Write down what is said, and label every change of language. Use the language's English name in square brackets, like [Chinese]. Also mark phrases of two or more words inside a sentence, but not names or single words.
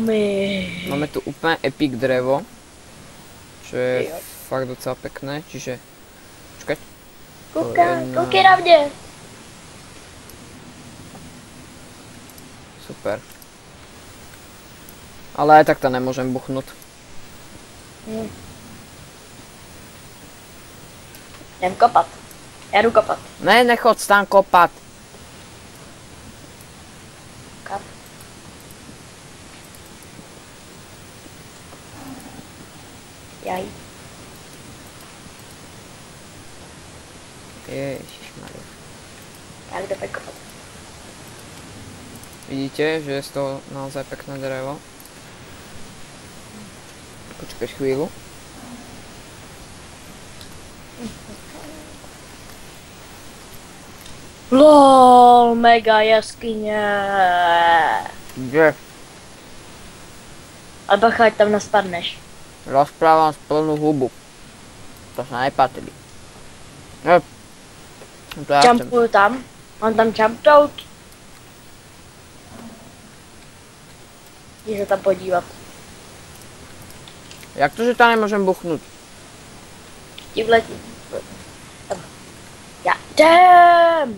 [Slovak] Máme tu úplne epic drevo. Čo je fakt docela pekné, čiže... Počkať. [Czech] Koukej na mě. Super. [Slovak] Ale aj tak to nemôžem buchnúť. [Czech] Jdem kopat. Já jdu kopat. Ne, nechod tam kopat. [Slovak] Kap. Jaj. [Czech] Ježišmarja. Já jdu kopat. [Slovak] Vidíte, že je z toho naozaj pekné drevo. Počkaj chvíľu. [Czech] LOL, mega jaskyně. Kde? Ale bacha, ať tam naspadneš. [Slovak] Rozprávam z plnú hubu. To sa nepatrí. To ja chcem. [Czech] Jumpuju tam. Mám tam jumpnout. Jdi se tam podívat. [Slovak] Jak to, že tam nemôžem buchnúť? [Czech] Ti vletí. Já jdem.